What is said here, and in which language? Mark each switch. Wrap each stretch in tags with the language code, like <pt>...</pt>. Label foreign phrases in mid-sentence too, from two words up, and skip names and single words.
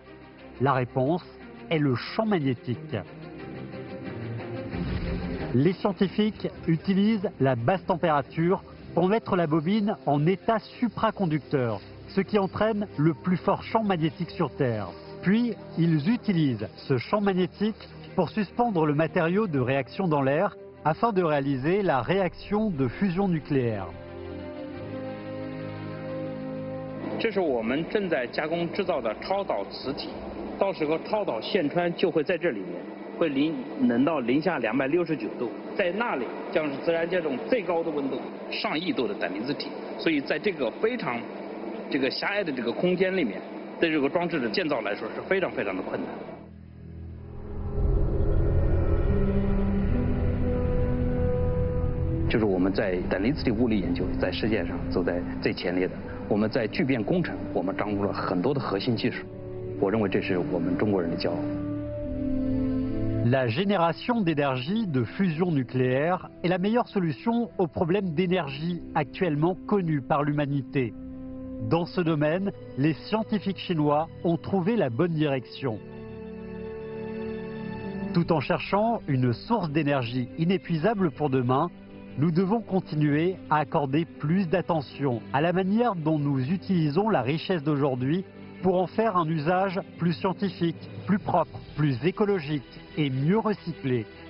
<fr>La réponse est le champ magnétique. Les scientifiques utilisent la basse température pour mettre la bobine en état supraconducteur, ce qui entraîne le plus fort champ magnétique sur Terre. Puis, ils utilisent ce champ magnétique pour suspendre le matériau de réaction dans l'air afin de réaliser la réaction de fusion nucléaire.</fr> <zh>这是我们正在加工制造的超导磁体，到时候超导线穿就会在这里面，会冷到零下269度，在那里将是自然界中最高的温度，上亿度的胆离子体，所以在这个非常狭隘的这个空间里面，对这个装置的建造来说是非常非常的困难。就是我们在胆离子体物理研究在世界上走在最前列的。我们在聚变工程，我们掌握了很多的核心技术。我认为这是我们中国人的骄傲。</zh> <fr>La génération d'énergie de fusion nucléaire est la meilleure solution aux problèmes d'énergie actuellement connus par l'humanité. Dans ce domaine, les scientifiques chinois ont trouvé la bonne direction. Tout en cherchant une source d'énergie inépuisable pour demain, nous devons continuer à accorder plus d'attention à la manière dont nous utilisons la richesse d'aujourd'hui pour en faire un usage plus scientifique, plus propre, plus écologique et mieux recyclé.</fr>